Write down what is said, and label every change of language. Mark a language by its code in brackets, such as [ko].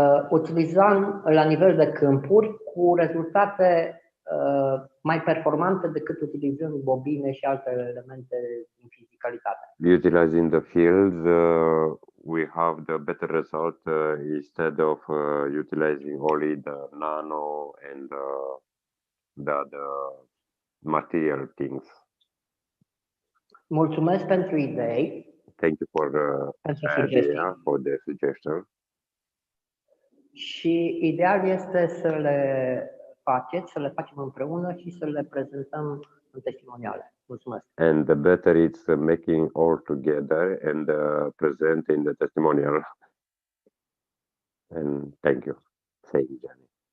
[ro] Utilizăm la nivel de câmpuri cu rezultate mai performante decât utilizând bobine și alte elemente din fizicalitate. [en] Utilizing the fields, we have the better result instead of utilizing only the nano and the material things. [ro] Mulțumesc pentru idei. [en] Thank you for the idea, for the suggestion. [ro] Și ideal este să le faceți, să le facem împreună și să le prezentăm în testimoniale. Mulțumesc. [en] And the better it's making all together and present in the testimonial. And thank you. Thank you, Johnny.